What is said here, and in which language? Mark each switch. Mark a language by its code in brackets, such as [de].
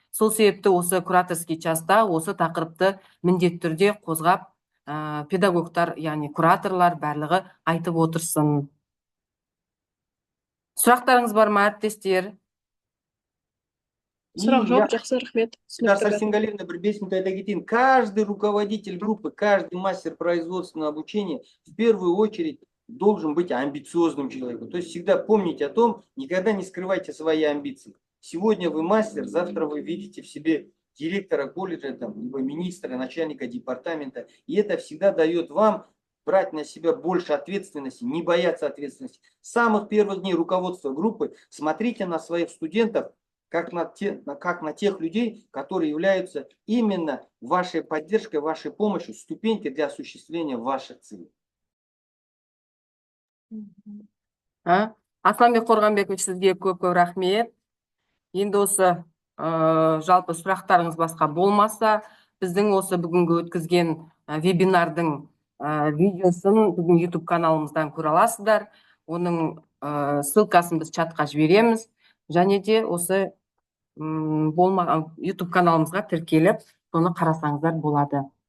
[kk] Сол себепті осы кураторский часта осы тақырыпты міндетті түрде қозғап, педагогтар, яғни кураторлар барлығы айтып отырсын. Сұрақтарыңыз бар ма, әріптестер? Сұрақ жоқ, жақсы, рахмет. Сарсенгалевна, бір 5 минут айта кетейін. [ru] Каждый руководитель группы, каждый мастер производственного обучения в первую очередь должен быть амбициозным человеком. То есть всегда помните о том, никогда не скрывайте свои амбиции. Сегодня вы мастер, завтра вы видите в себе директора колледжа, там, либо министра, начальника департамента. И это всегда дает вам брать на себя больше ответственности, не бояться ответственности. С самых первых дней руководства группы смотрите на своих студентов, как на тех людей, которые являются именно вашей поддержкой, вашей помощью, ступенькой для осуществления ваших целей. [kk] Асланбек Қорғанбекович, сізге көп-көп рахмет. Енді осы жалпы сұрақтарыңыз басқа болмаса, біздің осы бүгінгі өткізген вебинардың видеосын біздің YouTube каналымыздан көре аласыздар. Оның ссылкасын біз чатқа жібереміз. Және де осы болмаған YouTube каналымызға тіркеліп, соны қарасаңыздар болады.